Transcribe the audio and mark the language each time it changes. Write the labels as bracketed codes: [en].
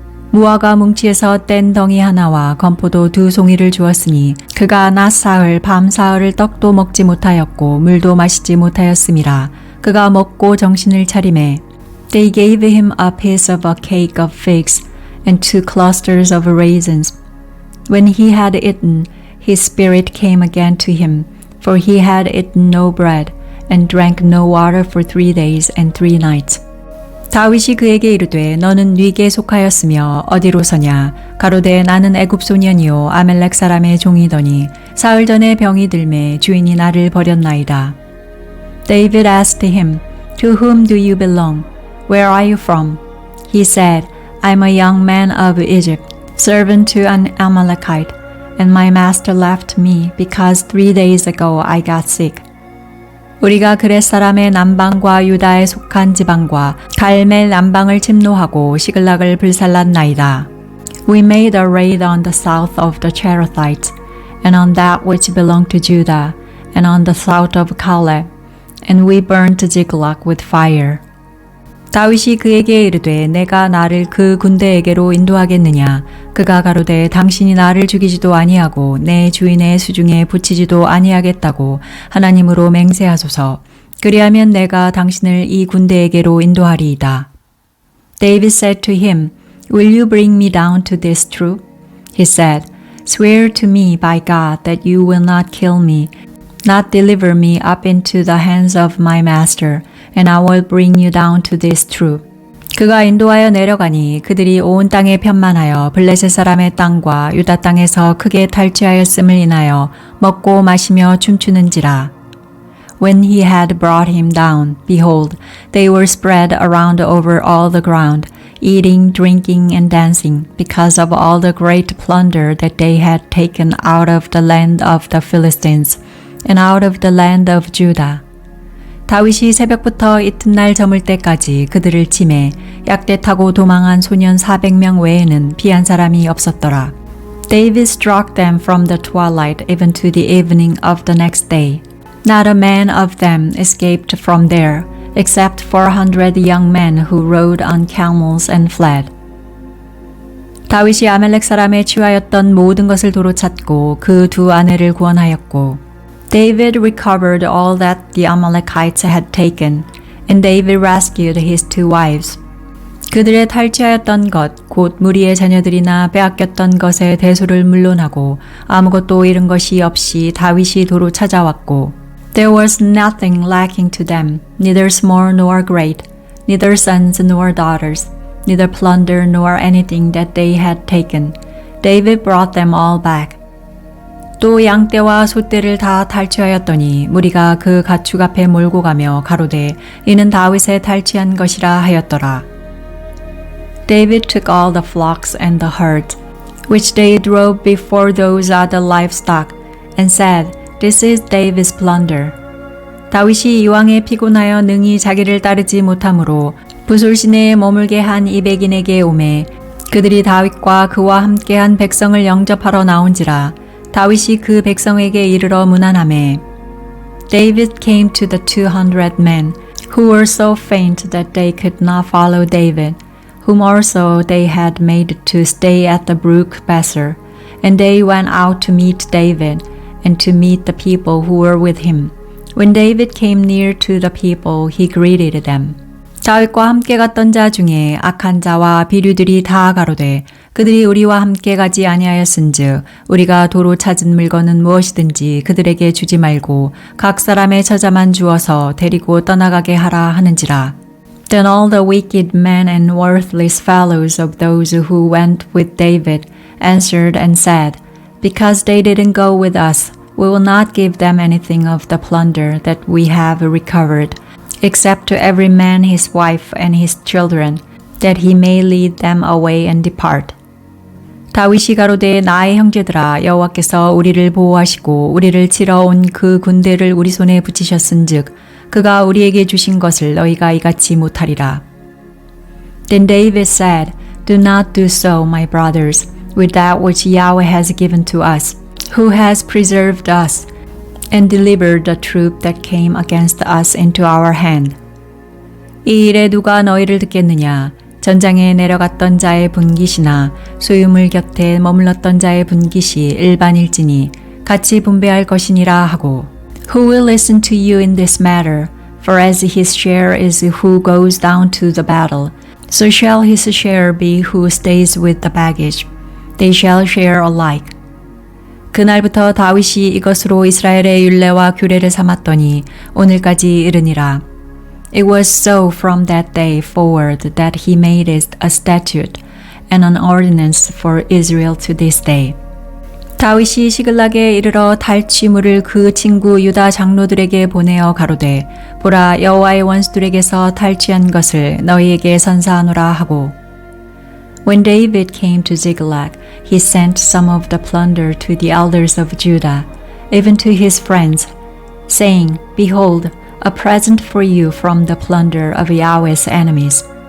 [ko] 무화과 뭉치에서 뗀 덩이 하나와 건포도 2송이를 주었으니 그가 낮 사흘 밤 사흘을 떡도 먹지 못하였고 물도 마시지 못하였음이라. 그가 먹고 정신을 차리매 [en] They gave him a piece of a cake of figs and 2 clusters of raisins. When he had eaten, his spirit came again to him, for he had eaten no bread and drank no water for 3 days and 3 nights. [ko] 다윗이 그에게 이르되 너는 네게 속하였으며 어디로 서냐? 가로되 나는 애굽 소년이요 아멜렉 사람의 종이더니 사흘 전에 병이 들매 주인이 나를 버렸나이다. [en] David asked him, To whom do you belong? Where are you from? He said, I am a young man of Egypt, servant to an Amalekite, and my master left me because 3 days ago I got sick. [ko] 우리가 그렛 사람의 남방과 유다에 속한 지방과 갈멜 남방을 침노하고 시글락을 불살랐나이다. [en] We made a raid on the south of the Cherethites, and on that which belonged to Judah, and on the south of Caleb, and we burnt Ziklag with fire. [ko] 다윗이 그에게 이르되 내가 나를 그 군대에게로 인도하겠느냐. 그가 가로되 당신이 나를 죽이지도 아니하고 내 주인의 수중에 붙이지도 아니하겠다고 하나님으로 맹세하소서. 그리하면 내가 당신을 이 군대에게로 인도하리이다. [en] David said to him, Will you bring me down to this troop? He said, Swear to me by God that you will not kill me, not deliver me up into the hands of my master, and I will bring you down to this troop. [ko] 그가 인도하여 내려가니 그들이 온 땅에 편만하여 블레셋 사람의 땅과 유다 땅에서 크게 탈취하였음을 인하여 먹고 마시며 춤추는지라. [en] When he had brought him down, behold, they were spread around over all the ground, eating, drinking, and dancing, because of all the great plunder that they had taken out of the land of the Philistines, and out of the land of Judah. [ko] 다윗이 새벽부터 이튿날 저물 때까지 그들을 치매 약대 타고 도망한 소년 400명 외에는 피한 사람이 없었더라. [en] David struck them from the twilight even to the evening of the next day. Not a man of them escaped from there, except 400 young men who rode on camels and fled. [ko] 다윗이 아멜렉 사람에 취하였던 모든 것을 도로 찾고 그 두 아내를 구원하였고, [en] David recovered all that the Amalekites had taken, and David rescued his two wives. [ko] 그들의 탈취하였던 것, 곧 무리의 자녀들이나 빼앗겼던 것의 대소를 물론하고 아무것도 잃은 것이 없이 다윗이 도로 찾아왔고, [en] There was nothing lacking to them, neither small nor great, neither sons nor daughters, neither plunder nor anything that they had taken. David brought them all back. [ko] 또 양떼와 소떼를 다 탈취하였더니 무리가 그 가축 앞에 몰고 가며 가로되 이는 다윗의 탈취한 것이라 하였더라. [en] David took all the flocks and the herds, which they drove before those other livestock, and said, This is David's plunder. [ko] 다윗이 이왕에 피곤하여 능히 자기를 따르지 못하므로 부솔 시내에 머물게 한 200인에게 오매 그들이 다윗과 그와 함께한 백성을 영접하러 나온지라. 다윗이 그 백성에게 이르러 문안하매 [en] David came to the 200 men who were so faint that they could not follow David, whom also they had made to stay at the brook Besser, and they went out to meet David and to meet the people who were with him. When David came near to the people, he greeted them. [ko] 다윗과 함께 갔던 자 중에 악한 자와 비류들이 다 가로되 그들이 우리와 함께 가지 아니하였은즉 우리가 도로 찾은 물건은 무엇이든지 그들에게 주지 말고 각 사람의 처자만 주어서 데리고 떠나가게 하라 하는지라. [en] Then all the wicked men and worthless fellows of those who went with David answered and said, Because they didn't go with us, we will not give them anything of the plunder that we have recovered, except to every man his wife and his children, that he may lead them away and depart. [ko] 다윗이 가로되 나의 형제들아 여호와께서 우리를 보호하시고 우리를 치러 온 그 군대를 우리 손에 붙이셨은즉 그가 우리에게 주신 것을 너희가 이같이 못하리라. [en] Then David said, Do not do so, my brothers, with that which Yahweh has given to us, who has preserved us, and delivered the troop that came against us into our hand. [ko] 이 일에 누가 너희를 듣겠느냐? 전장에 내려갔던 자의 분깃이나 소유물 곁에 머물렀던 자의 분깃이 일반일지니 같이 분배할 것이니라 하고. [en] Who will listen to you in this matter? For as his share is who goes down to the battle, so shall his share be who stays with the baggage. They shall share alike. [ko] 그날부터 다윗이 이것으로 이스라엘의 율례와 규례를 삼았더니 오늘까지 이르니라. [en] It was so from that day forward that he made it a statute and an ordinance for Israel to this day. [ko] 다윗이 시글락에 이르러 탈취물을 그 친구 유다 장로들에게 보내어 가로되 보라 여호와의 원수들에게서 탈취한 것을 너희에게 선사하노라 하고. [en] When David came to Ziklag, he sent some of the plunder to the elders of Judah, even to his friends, saying, Behold, a present for you from the plunder of Yahweh's enemies.